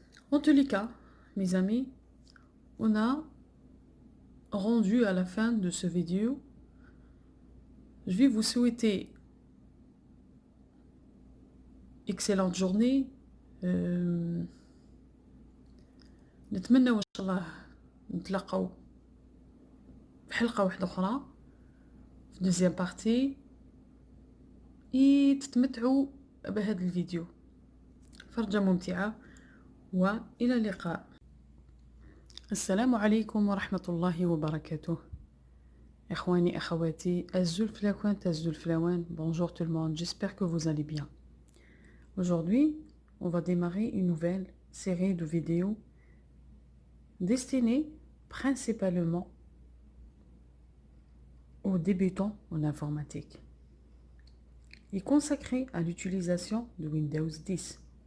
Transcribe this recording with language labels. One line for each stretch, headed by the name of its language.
French: En tous les cas, mes amis, on a rendu à la fin de ce vidéo. Je vais vous souhaiter excellente journée.
Arabic: نتمنى ان شاء الله نتلاقاو في حلقة واحدة أخرى في دوزيام بارتي تتمتعوا بهذا الفيديو. فرجة ممتعة وإلى اللقاء. السلام عليكم ورحمة الله وبركاته. إخواني أخواتي الزلفلاوان الزلفلاوان.
French: Bonjour tout le monde, j'espère que vous allez bien. Aujourd'hui, on va démarrer une nouvelle série de vidéos destinée principalement aux débutants en informatique et consacrée à l'utilisation de Windows 10.